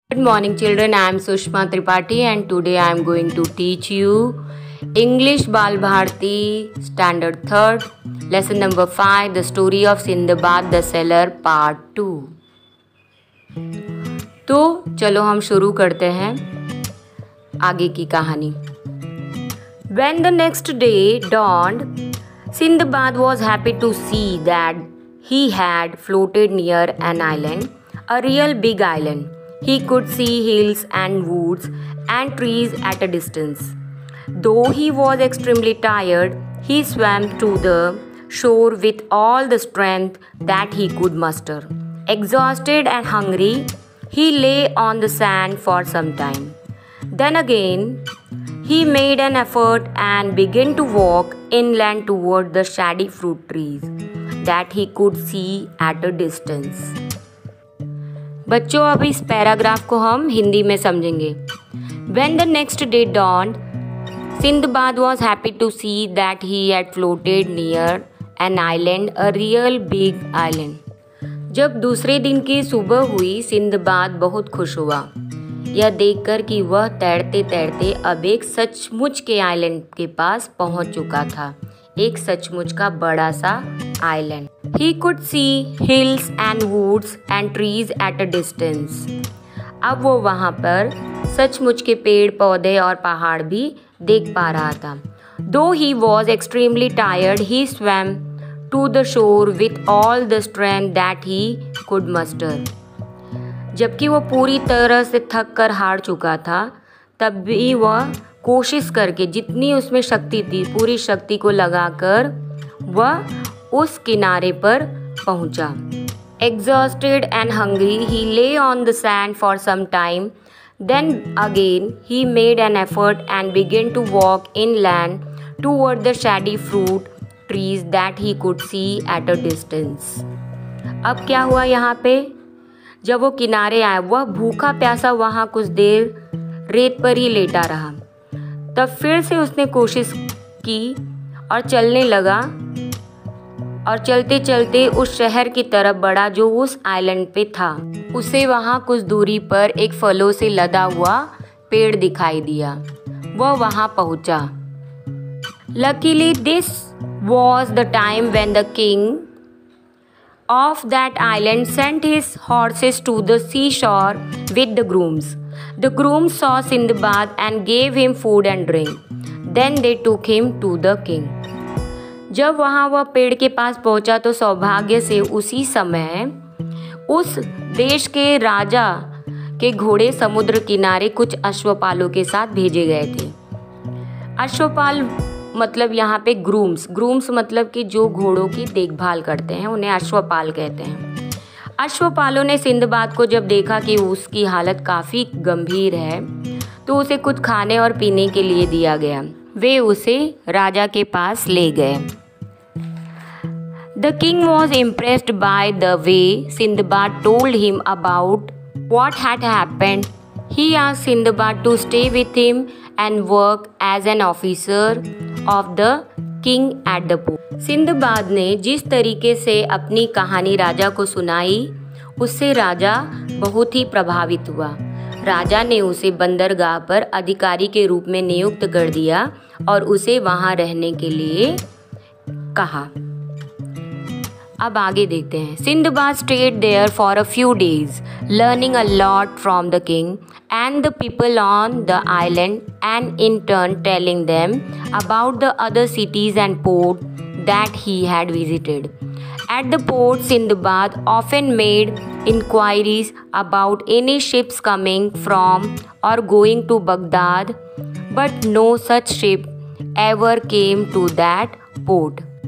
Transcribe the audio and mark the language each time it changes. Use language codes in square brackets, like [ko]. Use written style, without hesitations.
[en] Good morning children, I am Sushma Tripathi and today I am going to teach you English Bal Bharti Standard 3rd Lesson number 5 The Story of Sindbad the Sailor Part 2। [hi] तो चलो हम शुरू करते हैं आगे की कहानी। [en] When the next day dawned, Sindbad was happy to see that he had floated near an island, a real big island. He could see hills and woods and trees at a distance. Though he was extremely tired, he swam to the shore with all the strength that he could muster. Exhausted and hungry, he lay on the sand for some time. Then again, he made an effort and began to walk inland toward the shady fruit trees that he could see at a distance. [hi] बच्चों अब इस paragraph को हम हिंदी में समझेंगे। [en] When the next day dawned, Sindbad was happy to see that he had floated near an island, a real big island. [hi] जब दूसरे दिन की सुबह हुई, सिंदबाद बहुत खुश हुआ यह देखकर कि वह तैरते तैरते अब एक सचमुच के आइलैंड के पास पहुंच चुका था, एक सचमुच का बड़ा सा island. [en] He could see hills and woods and trees at a distance. [hi] अब वो वहाँ पर सचमुच के पेड़ पौधे और पहाड़ भी देख पा रहा था। [en] Though he was extremely tired, he swam to the shore with all the strength that he could muster. [hi] जबकि वो पूरी तरह से थक कर हार चुका था, तब भी वह कोशिश करके जितनी उसमें शक्ति थी पूरी शक्ति को लगाकर वह उस किनारे पर पहुंचा। [en] Exhausted and hungry, he lay on the sand for some time. Then again, he made an effort and began to walk inland toward the shady fruit trees that he could see at a distance. [hi] अब क्या हुआ यहाँ पे? जब वो किनारे आया, वह भूखा प्यासा वहाँ कुछ देर रेत पर ही लेटा रहा। तब फिर से उसने कोशिश की और चलने लगा और चलते चलते उस शहर की तरफ बढ़ा जो उस आइलैंड पे था। उसे वहाँ कुछ दूरी पर एक फलों से लदा हुआ पेड़ दिखाई दिया। वह वहाँ पहुँचा। [en] Luckily, this was the time when the king of that island sent his horses to the seashore with the grooms. The grooms saw Sindbad and gave him food and drink. Then they took him to the king. [hi] जब वहाँ वह पेड़ के पास पहुँचा तो सौभाग्य से उसी समय उस देश के राजा के घोड़े समुद्र किनारे कुछ अश्वपालों के साथ भेजे गए थे। अश्वपाल मतलब यहाँ पे ग्रूम्स मतलब कि जो घोड़ों की देखभाल करते हैं उन्हें अश्वपाल कहते हैं। अश्वपालों ने सिंदबाद को जब देखा कि उसकी हालत काफ़ी गंभीर है तो उसे कुछ खाने और पीने के लिए दिया गया। वे उसे राजा के पास ले गए। [en] The king was impressed by the way Sindbad told him about what had happened. He asked Sindbad to stay with him and work as an officer of the king at the port. [hi] Sinbad ने जिस तरीके से अपनी कहानी राजा को सुनाई उससे राजा बहुत ही प्रभावित हुआ। राजा ने उसे बंदरगाह पर अधिकारी के रूप में नियुक्त कर दिया और उसे वहां रहने के लिए कहा। अब आगे देखते हैं। [en] Sindbad stayed there for a few days, learning a lot from the king and the people on the island, and in turn telling them about the other cities and ports that he had visited. At the port, Sindbad often made inquiries about any ships coming from or going to Baghdad, but no such ship ever came to that port.